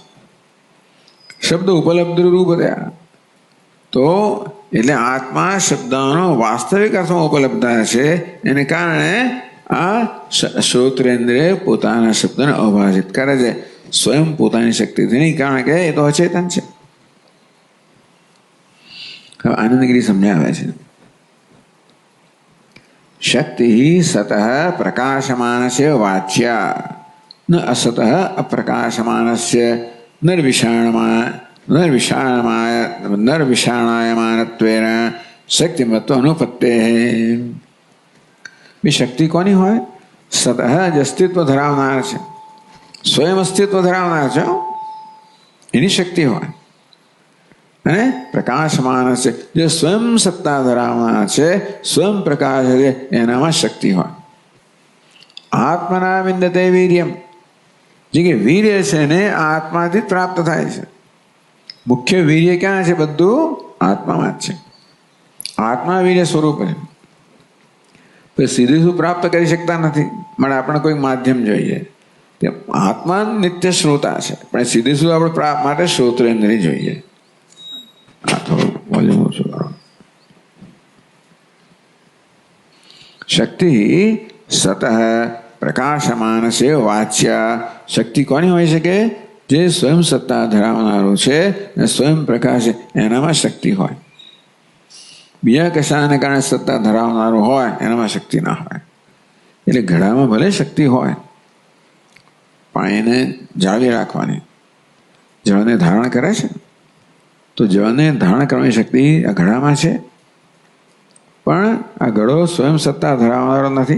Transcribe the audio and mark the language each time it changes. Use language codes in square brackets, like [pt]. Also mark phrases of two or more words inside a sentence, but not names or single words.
[gu] શબ્દ ઉપલબ્ધ રૂપ થયા તો એટલે આત્મા શબ્દનો વાસ્તવિક અર્થમાં ઉપલબ્ધ છે, એને કારણે આ શ્રોત્રેન્દ્રિય પોતાના શબ્દને અભાષિત કરે છે, સ્વયં પોતાની શક્તિથી નહીં, કારણ કે એ તો અચેતન છે. હવે આનંદગીરી સમજાવે છે [sa] शक्ति सतः प्रकाशमानस्य वाच्या न असतः अप्रकाशमानस्य निर्विषाणायमानत्वेन शक्तिमत्व अनुपत्तेः। [gu] ભી શક્તિ કોની હોય? સતઃ જ અસ્તિત્વ ધરાવનાર છે, સ્વયં અસ્તિત્વ ધરાવનાર છે, એની શક્તિ હોય। અને પ્રકાશમાન છે, જે સ્વયં સત્તા ધરાવનાર છે, સ્વયં પ્રકાશ છે, એનામાં શક્તિ હોય. [sa] આત્મના વિંદતે વીર્યમ, [gu] જે કે વીર્ય છે ને આત્માથી પ્રાપ્ત થાય છે. મુખ્ય વીર્ય ક્યાં છે? બધું આત્મામાં જ છે. આત્મા વીર્ય સ્વરૂપ છે. પછી સીધું શું પ્રાપ્ત કરી શકતા નથી, માટે આપણે કોઈ માધ્યમ જોઈએ. આત્મા નિત્ય શ્રોતા છે, પણ સીધું શું આપણે પ્રાપ્ત માટે શ્રોત્રેન્દ્રિય જોઈએ. [sa] शक्ति सतः प्रकाशमान से वाच्या, [gu] શક્તિ કોની હોઈ શકે? જે સ્વયં સત્તા ધરાવનારો છે ને સ્વયં પ્રકાશ એનામાં શક્તિ હોય. બીજા કશાને કારણે સત્તા ધરાવનારો હોય એનામાં શક્તિ ના હોય. એટલે ઘડામાં ભલે શક્તિ હોય, પાણીને જાળવી રાખવાની, જળને ધારણ કરે છે, તો જળને ધારણ કરવાની શક્તિ આ ઘડામાં છે, પણ આ ઘડો સ્વયં સત્તા ધરાવનારો નથી.